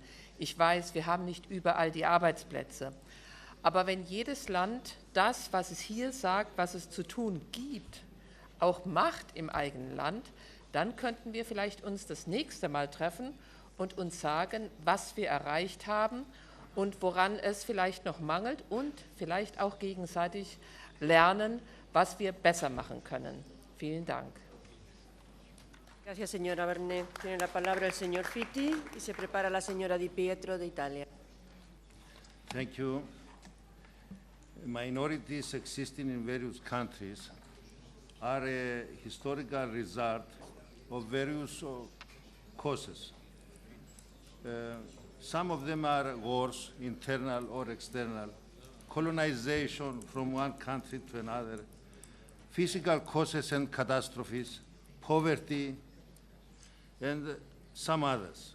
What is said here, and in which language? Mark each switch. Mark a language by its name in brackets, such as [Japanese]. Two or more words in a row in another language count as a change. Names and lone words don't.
[German] Ich weiß, wir haben nicht überall die Arbeitsplätze. Aber wenn jedes Land das, was es hier sagt, was es zu tun gibt, auch macht im eigenen Land, dann könnten wir vielleicht uns das nächste Mal treffen und uns sagen, was wir erreicht haben und woran es vielleicht noch mangelt und vielleicht auch gegenseitig lernen, was wir besser machen können. Vielen Dank. [Spanish] Gracias, señora Bernet. Tiene la palabra el señor Fitti y se prepara la señora Di Pietro de Italia. [English] Thank you. Minorities existing in various countries are a historical result of various causes. Some of them are wars, internal or external, colonization from one country to another, physical causes and catastrophes, poverty, and some others.